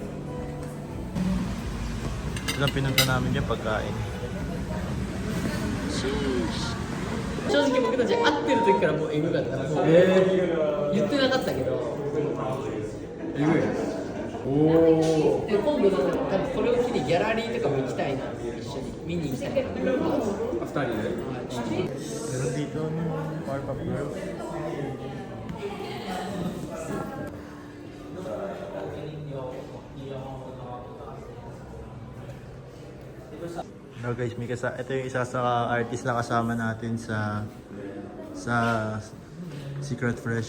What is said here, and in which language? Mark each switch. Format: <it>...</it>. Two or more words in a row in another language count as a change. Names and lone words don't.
<tl>Ito lang pinunta namin dyan, pagkain.</tl> <ja>正直僕たち会ってる時からもうエグかった。もう言ってなかったけど。エグい。おお。で今度多分これを機にギャラリーとかも行きたいなって一緒に見に行きたいな。2人で。</ja> <tl>Meron dito ng Powerpuff Girls. No guys, ito yung isa sa artist na kasama natin sa Secret Fresh.</tl>